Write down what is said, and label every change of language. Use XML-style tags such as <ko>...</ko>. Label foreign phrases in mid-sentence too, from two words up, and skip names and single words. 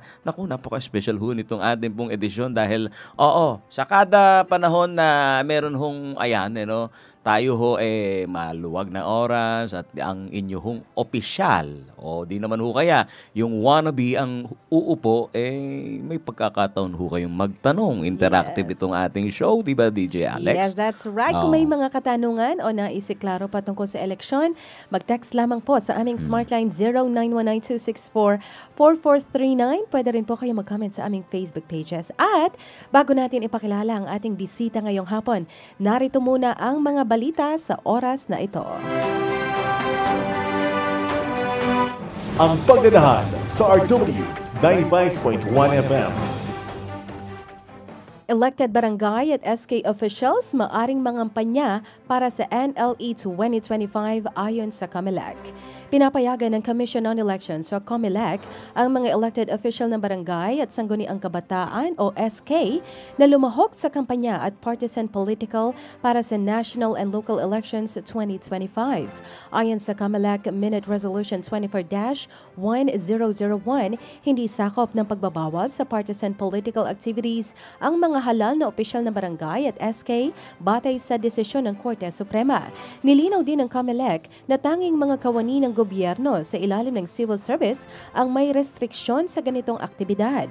<tl>Naku, napaka-special ho nitong ating pong edisyon dahil, sa kada panahon na meron hong ayan, tayo ho maluwag na oras at ang inyo hong opisyal o di naman ho kaya yung wannabe ang uupo may pagkakataon ho kayong magtanong. Interactive itong ating show, di ba DJ Alex?</tl> <en>Yes, that's right.</en> <tl>Kung may mga katanungan o naisiklaro patungkol sa eleksyon, mag-text lamang po sa aming Smartline 0919-264-4439. Pwede rin po kayo mag-comment sa aming Facebook pages. At bago natin ipakilala ang ating bisita ngayong hapon, narito muna ang mga balita sa oras na ito. Ang Paglalahad sa RW 95.1 FM.</tl> <en>Elected barangay</en> <tl>at SK officials maaring mangampanya para sa NLE 2025 ayon sa COMELEC. Pinapayagan ng Commission on Elections o COMELEC ang mga elected official ng barangay at sangguniang kabataan o SK na lumahok sa kampanya at</tl> <en>partisan political</en> <tl>para sa</tl> <en>national and local elections</en> <tl>2025. Ayon sa COMELEC Minute Resolution 24-1001, hindi sakop ng pagbabawal sa</tl> <en>partisan political activities</en> <tl>ang mga halal na opisyal na barangay at SK batay sa desisyon ng Korte Suprema. Nilinaw din ng COMELEC na tanging mga kawani ng gobyerno sa ilalim ng</tl> <en>civil service</en> <tl>ang may restriksyon sa ganitong aktibidad.</tl>